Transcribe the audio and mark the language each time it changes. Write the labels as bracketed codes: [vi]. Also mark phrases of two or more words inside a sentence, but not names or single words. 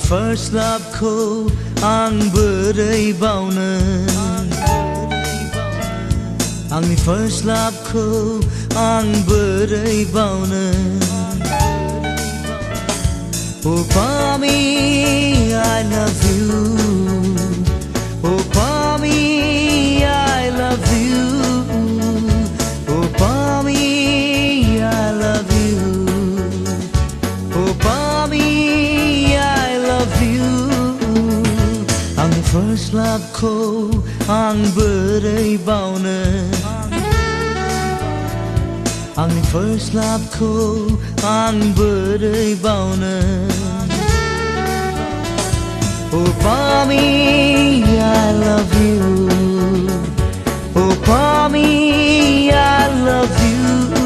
[en] first love [brx] खौ आं बोरै बावनो आंनि [en] first love [brx] खौ आं बोरै बावनो [en] Oh Pami, I love you Oh Pami, I love you Oh Pami, I love you Oh Pami, I love you [brx] आंनि first love खौ आं बोरै बावनो आंनि [en] first love [brx] खौ आं बोरै बावनो [en] Oh Pami, I love you Oh Pami, I love you